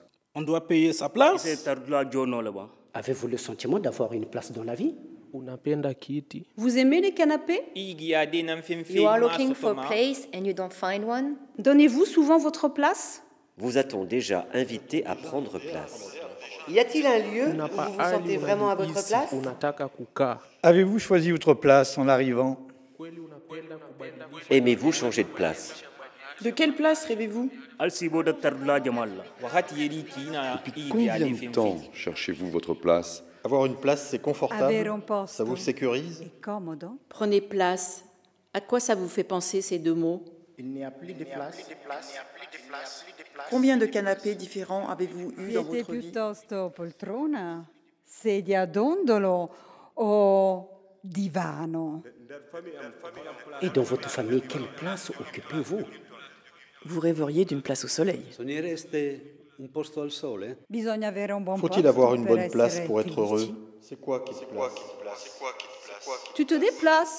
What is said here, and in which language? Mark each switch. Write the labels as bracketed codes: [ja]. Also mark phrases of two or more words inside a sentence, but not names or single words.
[fr] On doit payer sa place. Avez-vous le sentiment d'avoir une place dans la vie? Vous aimez les canapés? [en] You are looking for a place and you don't find one? [fr] Donnez-vous souvent votre place? Vous a-t-on déjà invité à prendre place? Y a-t-il un lieu où vous vous sentez vraiment à votre place? Avez-vous choisi votre place en arrivant? Aimez-vous changer de place? De quelle place rêvez-vous? Depuis combien de temps cherchez-vous votre place? Avoir une place, c'est confortable, ça vous sécurise. Prenez place. À quoi ça vous fait penser ces deux mots? Il n'y a plus de place. Combien de canapés différents avez-vous eu dans votre vie? [it] Piuttosto poltrona, sedia a dondolo o divano? [fr] Et dans votre famille, quelle place occupez-vous? Vous rêveriez d'une place au soleil. Faut-il avoir une bonne place pour être heureux? C'est quoi qui se place? Tu te déplaces?